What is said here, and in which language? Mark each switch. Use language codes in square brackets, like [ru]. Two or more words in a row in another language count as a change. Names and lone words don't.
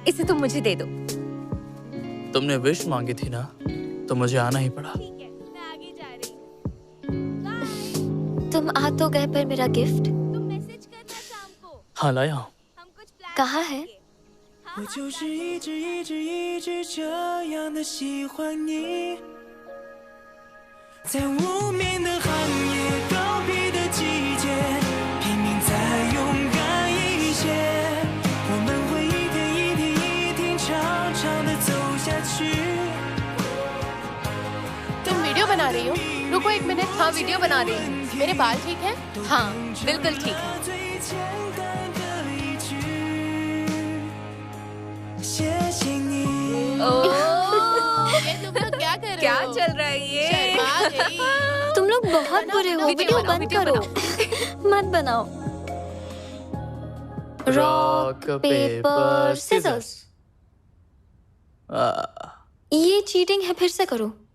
[hi] इसे तुम मुझे दे दो। तुमने विश मांगी थी ना, तो मुझे आना ही पड़ा। तुम आ तो गए, पर मेरा गिफ्ट? हाँ, लाया हूँ। कहाँ है? [zh] 我就是一直一直一直这样的喜欢你，在无眠的寒夜，告别的季节，拼命再勇敢一些，我们会一天一天一天长长的走下去。 [hi] तुम वीडियो बना रही हो? रुको एक मिनट। हाँ, वीडियो बना रही हूँ। मेरे बाल ठीक हैं? हाँ, बिल्कुल ठीक है। [zh] 最简单的一句，谢谢你。 [hi] ये तुम लोग क्या कर रहे हो? क्या चल रहा है ये? शर्मा गई। तुम लोग बहुत बुरे हो। वीडियो बंद करो। मत बनाओ। [en] Rock paper scissors. [hi] ये चीटिंग है, फिर से करो।